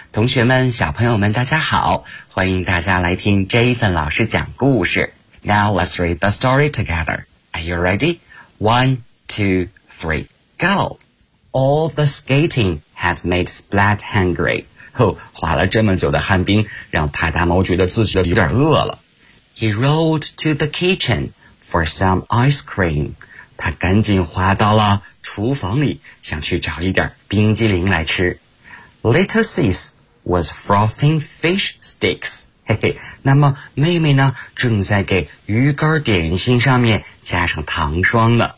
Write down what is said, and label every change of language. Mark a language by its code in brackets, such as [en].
[zh] 同学们，小朋友们，大家好，欢迎大家来听 Jason 老师讲故事。 [en] Now let's read the story together. Are you ready? One, two, three, go! All the skating had made Splat hungry. [zh] 滑了这么久的旱冰让派大猫觉得自己有点饿了。 [en] He rolled to the kitchen for some ice cream. [zh] 他赶紧滑到了厨房里，想去找一点冰激凌来吃。 [en] Little sis was frosting fish sticks. [zh] 嘿嘿，那么妹妹呢，正在给鱼干点心上面加上糖霜呢。